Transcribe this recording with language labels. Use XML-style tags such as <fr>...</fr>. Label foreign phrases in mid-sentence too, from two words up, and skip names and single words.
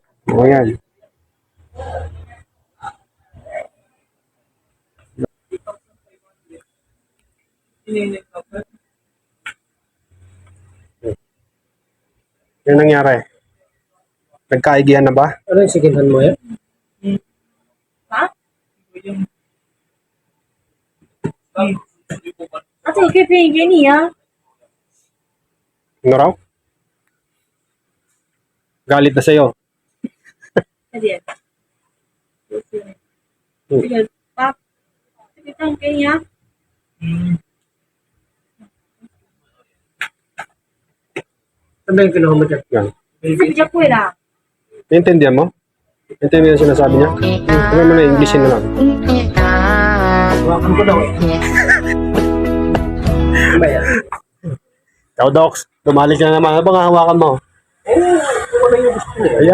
<tl>O yan. Yung nangyari? Nagkaigihan na ba? Ano yung second hand mo yan? 啊？</tl> <zh>啊，这个可以便宜给你啊。</zh> <tl>Ano raw? Galit na sa'yo.</tl> <zh>快点，这个八，这个这样给你啊。</zh> <tl>Ano ba yung kinuha mo dyan? Yan.</tl> <zh>这比较贵啦。</zh> <tl>Naintindihan mo? Naintindihan yung sinasabi niya? Sabi mo na Englishin na lang. Hawakan ko daw. Ano ba yan? Ikaw, Docs. Dumalik ka na naman. Ano bang hawakan mo? Wala yung gusto ko eh.</tl>